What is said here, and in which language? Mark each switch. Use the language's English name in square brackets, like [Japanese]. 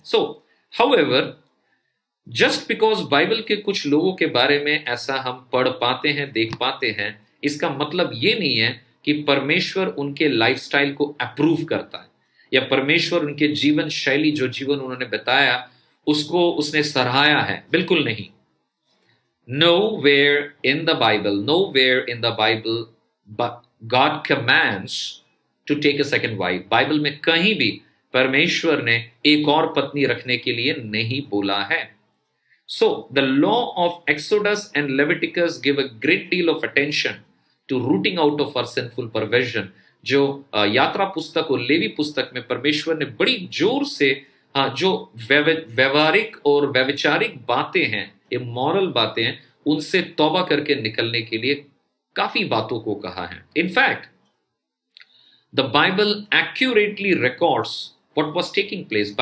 [English] so however, just because [Hindi] Bible के कुछ लोगों के बारे में ऐसा हम पढ़ पाते हैं, देख पाते हैं, इसका मतलब ये नहीं है कि परमेश्वर उनके लाइफस्टाइल को अप्रूव करता है या परमेश्वर उनके जीवन शैली, जो जीवन उन्होंने बताया, उसको उसने सराहाया है. बिल्कुल नहीं. [English] Nowhere in the Bible God commands to take a second wife. [Hindi] Bible में कहीं भी परमेश्वर ने एक और पत्नी रखने के लिए नहीं बोला है. [English] So the law of Exodus and Leviticus give a great deal of attention to rooting out of our sinful perversion. [Hindi] जो यात्रा पुस्तक और लेवी पुस्तक में परमेश्वर ने बड़ी जोर से जो व्यवहारिक और व्यभिचारिक बातें हैं, इमोरल बातें हैं, उनसे तौबा करके निकलने के लिए काफी बातों को कहा है. [English] In fact the Bible accurately records what was taking place.